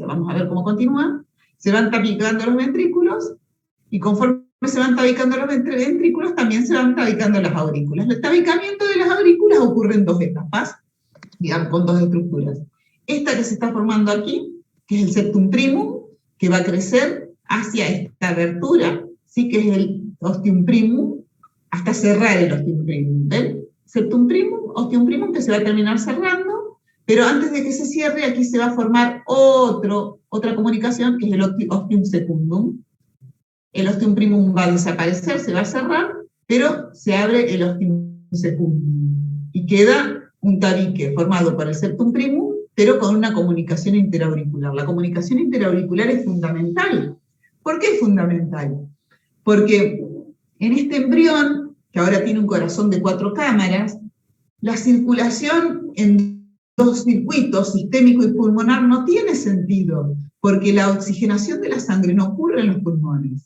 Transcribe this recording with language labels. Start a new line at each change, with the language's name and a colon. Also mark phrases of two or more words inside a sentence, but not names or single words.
Spanish: Vamos a ver cómo continúa. Se van tabicando los ventrículos, y conforme se van tabicando los ventrículos, también se van tabicando las aurículas. El tabicamiento de las aurículas ocurre en dos etapas, digamos, con dos estructuras. Esta que se está formando aquí, que es el
Latin: septum primum,
Spanish: que va a crecer hacia esta abertura, ¿sí? Que es el
Latin: ostium primum,
Spanish: hasta cerrar el
Latin: ostium primum,
Spanish: ¿ven?
Latin: Septum primum, ostium primum,
Spanish: que se va a terminar cerrando, pero antes de que se cierre, aquí se va a formar otra comunicación, que es el
Latin: ostium secundum.
Spanish: El
Latin: ostium primum
Spanish: va a desaparecer, se va a cerrar, pero se abre el
Latin: ostium secundum,
Spanish: y queda un tabique formado por el
Latin: septum primum,
Spanish: pero con una comunicación interauricular. La comunicación interauricular es fundamental. ¿Por qué es fundamental? Porque en este embrión, que ahora tiene un corazón de 4 cámaras, la circulación en dos circuitos, sistémico y pulmonar, no tiene sentido, porque la oxigenación de la sangre no ocurre en los pulmones.